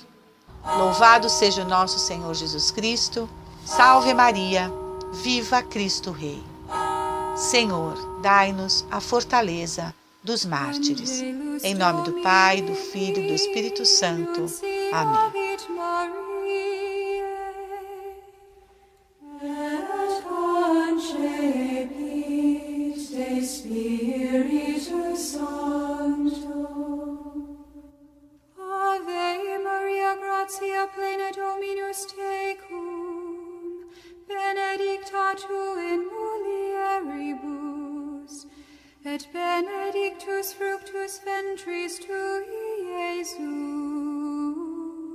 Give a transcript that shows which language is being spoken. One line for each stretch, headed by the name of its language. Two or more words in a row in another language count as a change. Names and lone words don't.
Portuguese: Louvado seja o nosso Senhor Jesus Cristo. Salve Maria, viva Cristo Rei. Senhor, dai-nos a fortaleza dos mártires. Em nome do Pai, do Filho e do Espírito Santo. Amém.
Latin: Spiritus Sancto. Ave Maria, gratia plena Dominus tecum, benedicta tu in mulieribus, et benedictus fructus ventris tui, Iesus.